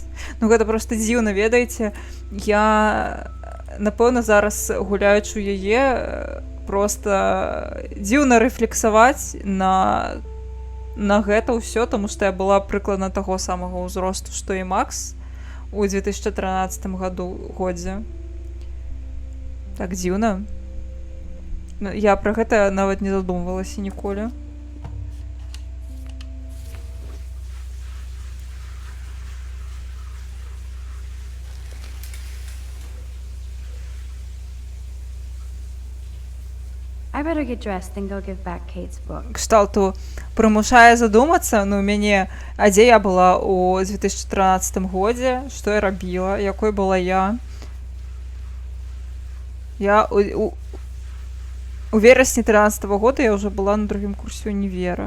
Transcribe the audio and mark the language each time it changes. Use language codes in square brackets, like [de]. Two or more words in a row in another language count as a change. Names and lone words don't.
[be] Ну гэта проста дзіўна, ведаеце, я, напэўна, зараз гуляючы яе, проста дзіўна рэфлексаваць на гэта ўсё, таму што я была прыкладна таго самага ўзросту, што і Макс у 2013 годзе. Так дзіўна. Я пра гэта нават не задумвалася ніколі. [en] I better get dressed and go give back Kate's book. [be] Кшталту прымушае задумацца, ну, мяне, а дзе я была ў 2013 годзе, што я рабіла, якой была я. Я у верасні 13 года я ўжо была на другім курсе універа.